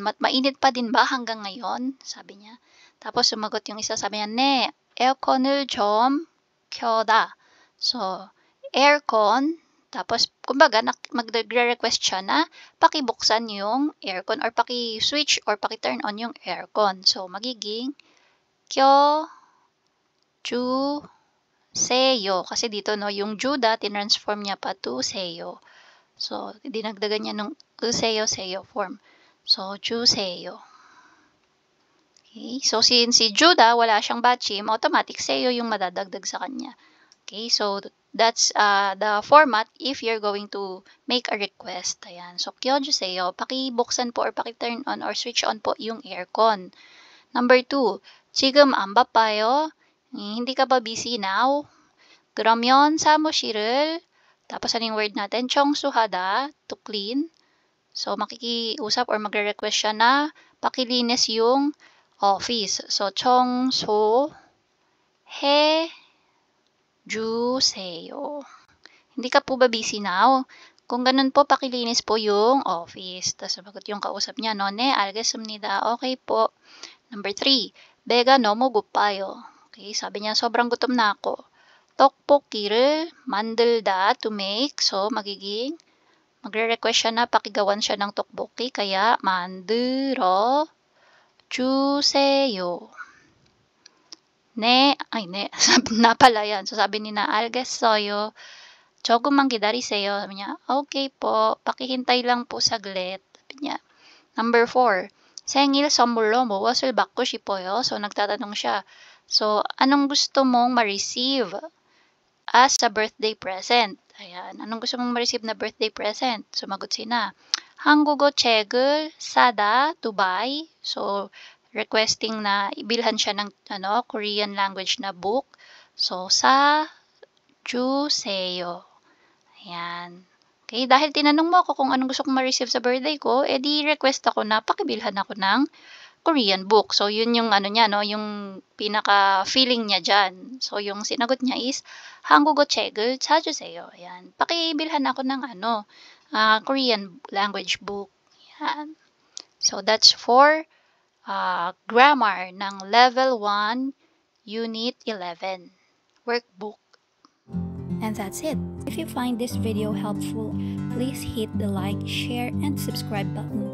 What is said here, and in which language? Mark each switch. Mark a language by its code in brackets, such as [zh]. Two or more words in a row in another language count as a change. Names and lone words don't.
[tl] Mainit pa din ba hanggang ngayon? Sabi niya. Tapos sumagot yung isa. Sabi niya, [ko] 네, 에어컨을 좀 켜다. [tl] So, aircon. Tapos, kumbaga, magre-request siya na pakibuksan yung aircon or paki-switch or paki- [en] turn on [tl] yung aircon. So, magiging 켜주세요. Kasi dito, no, yung Juda, tinransform niya pa to seyo. So, dinagdagan niya nung seyo form. [ko] So, 주세요. Okay. [tl] So, since si Juda, wala siyang bachim, automatic seyo yung madadagdag sa kanya. Okay. [en] So, that's the format if you're going to make a request. [tl] Ayan. So, 켜주세요. Pakibuksan po or paki- [en] turn on or switch on [tl] po yung aircon. [en] Number 2, [ko] 지금 안 바빠요? [tl] Hindi ka ba [en] busy now? [ko] 그러면 사무실을, [tl] tapos anong word natin? [en] 청소하다, to clean. [tl] So, makikiusap or magre-request siya na pakilinis yung office. So, [ko] 청소 해주세요. [tl] Hindi ka po ba [en] busy now? [tl] Kung ganun po, pakilinis po yung office. Tapos sumagot yung kausap niya, no? [ko] 네, 알겠습니다. [tl] Okay po. Number 3, [ko] 배가 너무 고파요. [tl] Okay, sabi niya, sobrang gutom na ako. [ko] 떡볶이를 만들다, [en] to make. [tl] So, magre-request siya na pakigawan siya ng tteokbokki, kaya [ko] 만들어 주세요. 네, [tl] na pala yan. So, sabi niya, [ko] 알겠어요. 조금만 기다리세요. [tl] Sabi niya, okay po, pakihintay lang po saglit. Sabi niya. Number 4, [ko] 생일 선물로 무엇을 받고 싶어요? [tl] So, nagtatanong siya. So, anong gusto mong ma-receive [en] as a birthday present? [tl] Ayan, anong gusto mong ma-receive na [en] birthday present? [tl] Sumagot sina. [ko] 한국어 책을 사다, [en] to buy. [tl] So, requesting na ibilhan siya ng [en] Korean language [tl] na book. So, sa 주세요. Ayan. Okay, dahil tinanong mo ako kung anong gusto kong ma-receive sa birthday ko, edi request ako na pakibilhan ako ng [en] Korean book. [tl] So, yun yung niya, no? Yung pinaka-feeling niya dyan. So, yung sinagot niya is, [ko] 한국어 책을 사주세요. [tl] Ayan. Pakibilhan ako ng [en] Korean language book. [tl] Ayan. [en] So, that's for grammar ng Level 1, Unit 11, workbook. And that's it. If you find this video helpful, please hit the like, share, and subscribe button.